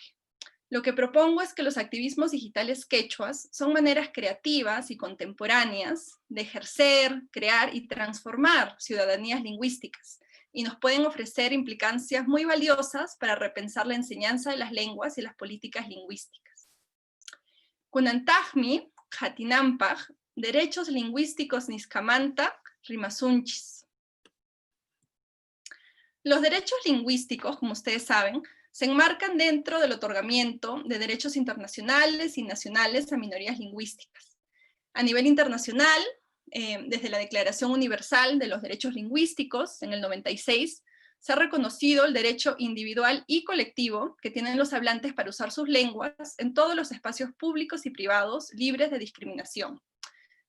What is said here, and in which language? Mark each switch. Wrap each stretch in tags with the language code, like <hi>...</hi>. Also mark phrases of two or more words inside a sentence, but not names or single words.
<es>Lo que propongo es que los activismos digitales quechuas son maneras creativas y contemporáneas de ejercer, crear y transformar ciudadanías lingüísticas, y nos pueden ofrecer implicancias muy valiosas para repensar la enseñanza de las lenguas y las políticas lingüísticas.</es> <qu>Kunantajmi, Hatinampaj,</qu> <es>derechos lingüísticos</es> <qu>niskamanta, rimasunchis.</qu> <es>Los derechos lingüísticos, como ustedes saben, se enmarcan dentro del otorgamiento de derechos internacionales y nacionales a minorías lingüísticas. A nivel internacional, desde la Declaración Universal de los Derechos Lingüísticos, en el 96, se ha reconocido el derecho individual y colectivo que tienen los hablantes para usar sus lenguas en todos los espacios públicos y privados libres de discriminación.</es>